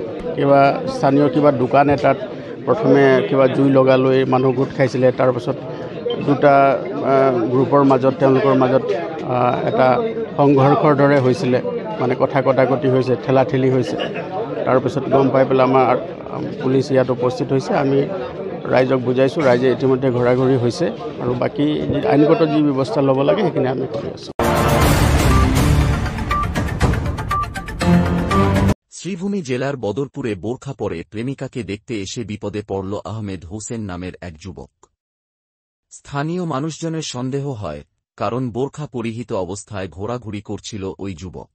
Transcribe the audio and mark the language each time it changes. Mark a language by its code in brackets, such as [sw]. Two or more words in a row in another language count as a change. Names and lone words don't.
[as] কিবা স্থানীয় কিবা দোকান এটাত প্ৰথমে কিবা জুই লগালৈ মানুহ গোট খাইছিলে, তাৰপাছত দুটা গ্ৰুপৰ মাজত তেওঁলোকৰ মাজত এটা সংঘৰ্ষৰ দৰে হৈছিলে, মানে কথা কটাকটি হৈছে, ঠেলাঠেলি হৈছে। তাৰপিছত গম পাই পেলাই আমাৰ পুলিচ ইয়াত উপস্থিত হৈছে। আমি ৰাইজক বুজাইছোঁ, ৰাইজে ইতিমধ্যে ঘূৰা-ঘূৰি হৈছে আৰু বাকী আইনগত যি ব্যৱস্থা ল'ব লাগে সেইখিনি আমি কৰি আছোঁ। [bn] শ্রীভূমি জেলার বদরপুরে বোরখা পরে প্রেমিকাকে দেখতে এসে বিপদে পড়ল আহমেদ হোসেন নামের এক যুবক। স্থানীয় মানুষজনের সন্দেহ হয়, কারণ বোরখা পরিহিত অবস্থায় ঘোরাঘুরি করছিল ওই যুবক।